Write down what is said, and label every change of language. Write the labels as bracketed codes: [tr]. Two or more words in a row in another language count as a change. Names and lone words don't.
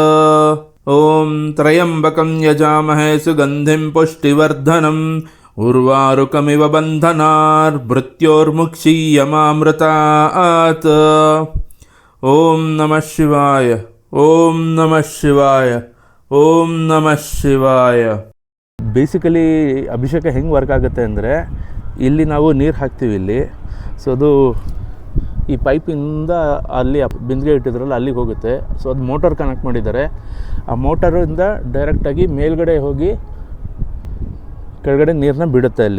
[sa] ॐ त्र्यंबकं यजामहे सुगन्धिं पुष्टिवर्धनम् उर्वारुकमिव बन्धनार्मृत्योर्मुक्षीयमामृतात्. ॐ नमः शिवाय, ॐ नमः शिवाय, ॐ नमः शिवाय. [kn] ಬೇಸಿಕಲಿ ಅಭಿಷೇಕ ಹೆಂಗೆ ವರ್ಕ್ ಆಗುತ್ತೆ ಅಂದರೆ, ಇಲ್ಲಿ ನಾವು ನೀರು ಹಾಕ್ತೀವಿ ಇಲ್ಲಿ. ಸೊ ಅದು ಈ ಪೈಪಿಂದ ಅಲ್ಲಿ ಬಿಂದಿಗೆ ಇಟ್ಟಿದ್ರಲ್ಲ ಅಲ್ಲಿಗೆ ಹೋಗುತ್ತೆ. ಸೊ ಅದು [en] motor connect [kn] ಮಾಡಿದ್ದಾರೆ. ಆ ಮೋಟರಿಂದ ಡೈರೆಕ್ಟಾಗಿ ಮೇಲ್ಗಡೆ ಹೋಗಿ ಕೆಳಗಡೆ ನೀರನ್ನ ಬಿಡುತ್ತೆ ಅಲ್ಲಿ.